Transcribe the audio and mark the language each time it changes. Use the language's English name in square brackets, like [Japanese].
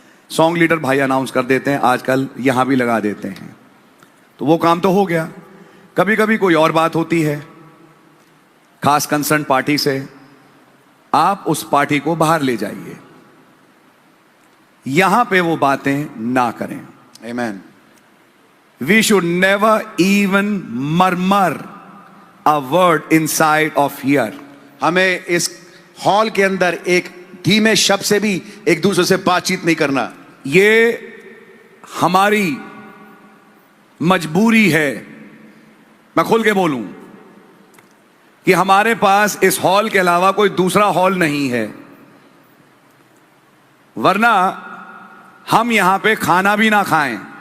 [Hindi] Song leader भाई announce कर देते हैं, आजकल यहां भी लगा देते हैं। तो वो काम तो हो गया। कभी कभी कोई और बात होती है खास कंसर्न पार्टी से, आप उस पार्टी को बाहर ले जाइए, यहां पे वो बातें ना करें। [English] Amen. We should never even murmur a word inside of here. [Hindi] हमें इस हॉल के अंदर एक धीमे शब्द से भी एक दूसरे से बातचीत नहीं करना। ये हमारी मजबूरी है। मैं खुल के बोलूं कि हमारे पास इस हॉल के अलावा कोई दूसरा हॉल नहीं है, वरना हम यहां पे खाना भी ना खाएं।